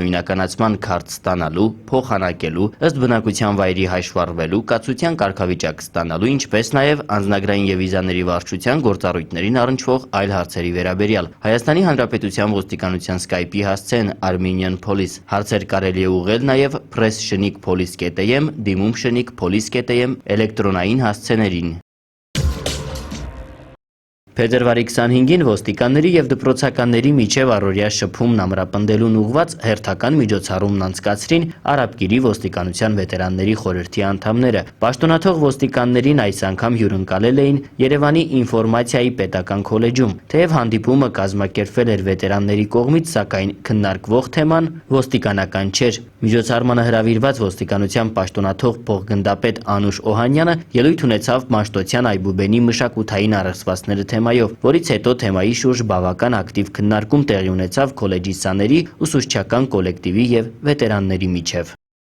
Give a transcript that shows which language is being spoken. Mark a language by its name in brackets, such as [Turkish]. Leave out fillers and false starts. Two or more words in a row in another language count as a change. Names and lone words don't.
[Armenian] նույնականացման քարտ ստանալու, փոխանակելու, ըստ բնակության վայրի հաշվառվելու, կացության կարգավիճակ ստանալու, ինչպես նաեւ անձնագրային եւ վիզաների վարչության գործառույթներին առնչվող այլ հարցերի վերաբերյալ։ Հայաստանի Հանրապետության ոստիկանության Skype-ի հասցեն Armenian Police հարցեր կարելի է ուղղել նաև press@police.am, դիմում @police.am էլեկտրոնային հասցեներին։ Փետրվարի 25-ին ոստիկանների եւ դպրոցականների միջև առօրյա շփումն ամրապնդելուն ուղղված հերթական միջոցառումն անցկացրին Արաբկիրի ոստիկանության վետերանների խորհրդի անդամները։ Պաշտոնաթող ոստիկաններին այս անգամ հյուրընկալել էին Երևանի ինֆորմացիայի պետական քոլեջում։ Թեև հանդիպումը կազմակերպվել էր վետերանների կողմից, սակայն քննարկվող թեման ոստիկանական չէր։ Միջոցառմանը հրավիրված ոստիկանության պաշտոնաթող փոխգնդապետ Անուշ Օհանյանը ելույթ ունեցավ Մաշտոցյան Այբուբենի մշակութային առեղծվածները թեմայով, որից հետո թեմայի շուրջ բավական ակտիվ քննարկում տեղի ունեցավ քոլեջի սաների, ուսուցչական կոլեկտիվի եւ վետերանների միջև։